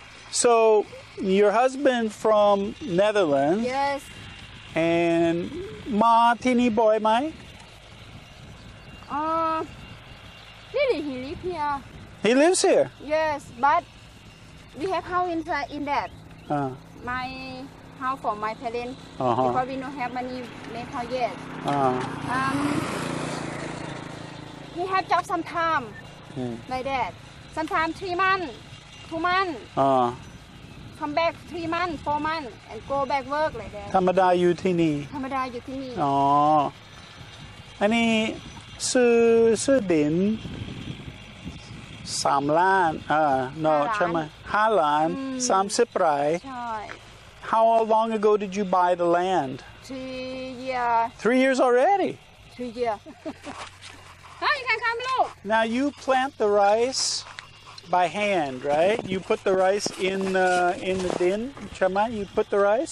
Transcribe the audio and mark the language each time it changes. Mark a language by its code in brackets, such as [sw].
[en] So your husband from Netherlands. Yes. And [th] มาที่นี่บ่อยไหม [en] Really, he live here. He lives here. Yes, but we have house inside in that. My house for my parents. Because we don't have money make house yet. He have job sometime like that. Sometimes 3 months, 2 months. Come back 3 months, 4 months, and go back work like that. [th] ธรรมดาอยู่ที่นี่ ธรรมดาอยู่ที่นี่ อ๋อ อันนี้ซื้อดิน3 ล้าน no ใช่ไหม5 ล้าน 30 ไร่ ใช่ [en] How long ago did you buy the land? 3 years. 3 years already? 3 years. Hi, you can come look. Now you plant the rice by hand, right? You put the rice in the din, Chama? You put the rice,